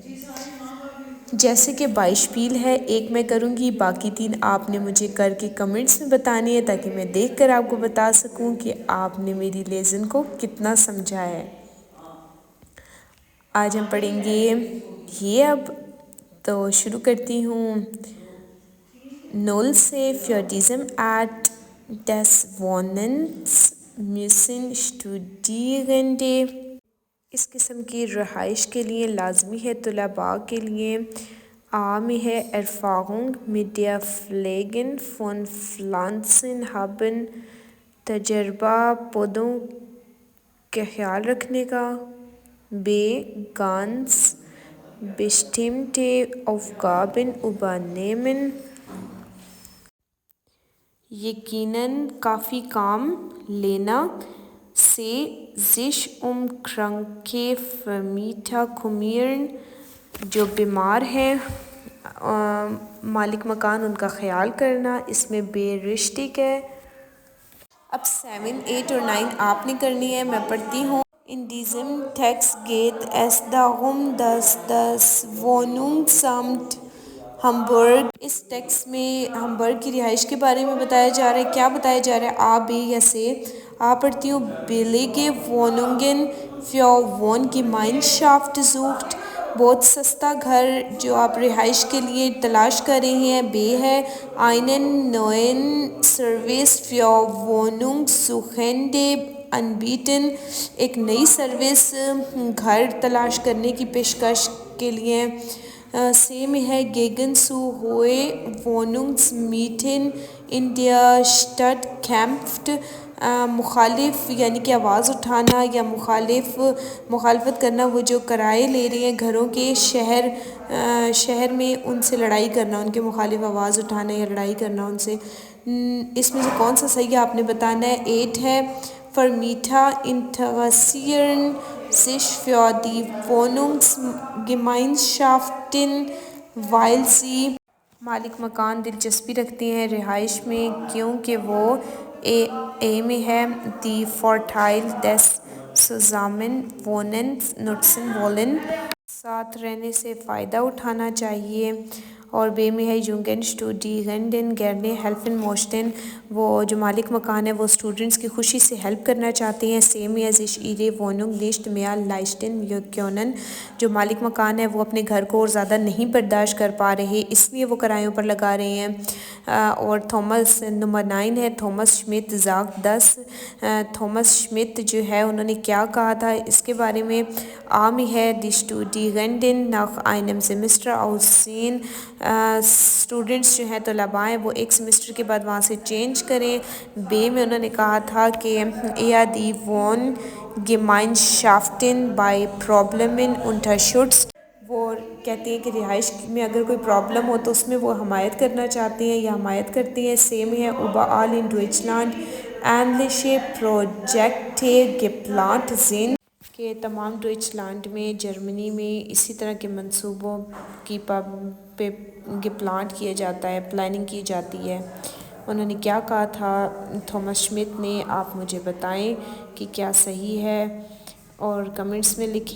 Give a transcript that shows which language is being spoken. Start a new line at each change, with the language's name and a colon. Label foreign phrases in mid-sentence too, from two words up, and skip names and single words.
Urdu: جیسے کہ بائشپیل ہے، ایک میں کروں گی، باقی 3 آپ نے مجھے کر کے کمنٹس میں بتانی ہے تاکہ میں دیکھ کر آپ کو بتا سکوں کہ آپ نے میری لیسن کو کتنا سمجھا ہے۔ آج ہم پڑھیں گے یہ اب تو شروع کرتی ہوں۔ Null سے
German: für diesem Art des Wohnens müssen Studierende
Urdu: اس قسم کی رہائش کے لیے لازمی ہے طلباء کے لیے میں ہے
German: Erfahrung mit der Pflege von Pflanzen haben،
Urdu: تجربہ پودوں کا خیال رکھنے کا۔
German: ganz bestimmte Aufgaben übernehmen،
Urdu: یقیناً کافی کام لینا۔
German: sich kranke Vermieter kümmern،
Urdu: جو بیمار ہیں مالک مکان ان کا خیال کرنا۔ اس میں
German: B richtig
Urdu: ہے۔ اب 7، 8 اور 9 آپ نے کرنی ہے، میں پڑھتی ہوں۔
German: In diesem Text geht es darum, dass das Wohnungsamt
Urdu: ہمبرگ، اس ٹیکسٹ میں ہمبرگ کی رہائش کے بارے میں بتایا جا رہا ہے۔ کیا بتایا جا رہا ہے؟ بے یا سے؟ پڑھتی ہوں۔
German: billige Wohnungen für Wohngemeinschaft sucht،
Urdu: بہت سستا گھر جو آپ رہائش کے لیے تلاش کر رہے ہیں۔ بے ہے
German: einen neuen Service für Wohnungssuchende anbieten،
Urdu: ایک نئی سروس گھر تلاش کرنے کی پیشکش کے لیے۔ سے میں ہے
German: gegen zu hohe Wohnungsmieten in der Stadt kämpft،
Urdu: مخالف یعنی کہ آواز اٹھانا یا مخالفت کرنا، وہ جو کرائے لے رہے ہیں گھروں کے شہر میں ان سے لڑائی کرنا، ان کے مخالف آواز اٹھانا یا لڑائی کرنا ان سے۔ اس میں سے کون سا صحیح ہے آپ نے بتانا ہے۔
German: 8 ہے Vermieter interessieren sich für die Wohnungsgemeinschaften weil sie،
Urdu: مالک مکان دلچسپی رکھتے ہیں رہائش میں کیونکہ وہ میں ہے
German: die Vorteile des Zusammenwohnens nutzen wollen،
Urdu: ساتھ رہنے سے فائدہ اٹھانا چاہیے۔ اور بے میں ہے
German: Jungen Studierenden gerne helfen möchten،
Urdu: وہ جو مالک مکان ہے وہ اسٹوڈنٹس کی خوشی سے ہیلپ کرنا چاہتے ہیں۔ سے میں ہے
German: sich ihre Wohnung nicht mehr leisten können،
Urdu: جو مالک مکان ہے وہ اپنے گھر کو اور زیادہ نہیں برداشت کر پا رہے اس لیے وہ کرایوں پر لگا رہے ہیں۔ اور تھامس نمبر 9 ہے Thomas Schmidt
German: sagt das،
Urdu: تھامس شمت جو ہے انہوں نے کیا کہا تھا اس کے بارے میں۔ میں ہے
German: die Studierenden nach einem Semester aussehen،
Urdu: اسٹوڈنٹس جو ہیں طلباء ہیں وہ ایک سیمسٹر کے بعد وہاں سے چینج کریں۔ بے میں انہوں نے کہا تھا کہ
German: die Wohngemeinschaften bei Problemen unterstützt،
Urdu: وہ کہتے ہیں کہ رہائش میں اگر کوئی پرابلم ہو تو اس میں وہ حمایت کرنا چاہتے ہیں یا حمایت کرتے ہیں۔ سے میں ہے
German: überall in Deutschland ähnliche Projekte geplant sind،
Urdu: کہ تمام ڈوئچلانڈ میں، جرمنی میں اسی طرح کے منصوبوں کی پلانٹ کیا جاتا ہے، پلاننگ کی جاتی ہے۔ انہوں نے کیا کہا تھا تھامس شمت نے، آپ مجھے بتائیں کہ کیا صحیح ہے اور کمنٹس میں لکھیں۔